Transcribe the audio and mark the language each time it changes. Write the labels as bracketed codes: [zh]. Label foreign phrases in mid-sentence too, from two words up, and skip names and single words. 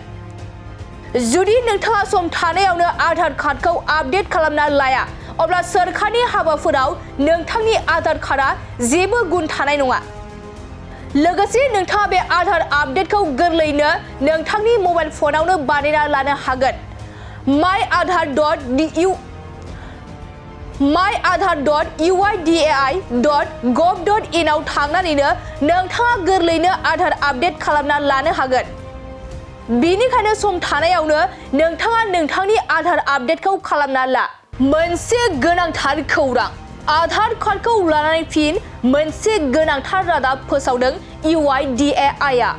[brx] जुदि नोंथाङा सम थानायावनो आधार कार्डखौ आपडेट खालामना लाया अब्ला सोरखारनि हाबाफोराव नोंथांनि आधार कार्डआ जेबो गुन थानाय नङा। लोगोसे नोंथाङा बे आधार आपडेटखौ गोरलैयैनो नोंथांनि मबाइल फनावनो बानायना लानो हागोन। myaadhar.uidai.gov.in आव थांनानैनो नोंथाङा गोरलैयैनो आधार आपडेट खालामना लानो हागोन। बेनिखायनो सम थानायावनो नोंथाङा नोंथांनि आधार आपडेटखौ खालामना ला। मोनसे गोनांथार खौरां आधार कार्डखौ लानानै फिन मोनसे गोनांथार रादाब फोसावदों UIDAI आ।